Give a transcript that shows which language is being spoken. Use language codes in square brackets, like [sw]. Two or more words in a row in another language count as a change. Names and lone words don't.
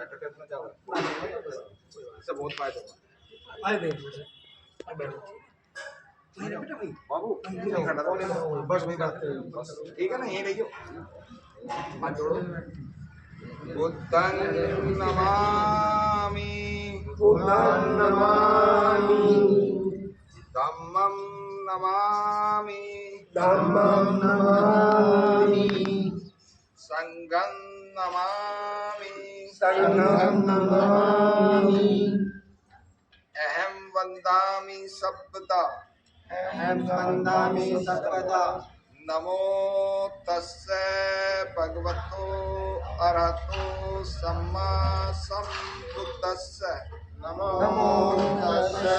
[hi] अच्छा तो बैठ के अपना जाओ, इससे बहुत फायदा होगा। आए बैठो आए बैठो मेरे बेटा भाई बाबू नहीं खड़ा था बस वही बात बस ठीक है ना यहीं रहियो हाथ जोड़ो [pi] बुद्धं नमामि धम्मं नमामि संघं नमामि अहं वन्दामि सर्वदा नमो तस्से भगवतो अरहतो सम्मा सम्बुद्धस्से नमो तस्से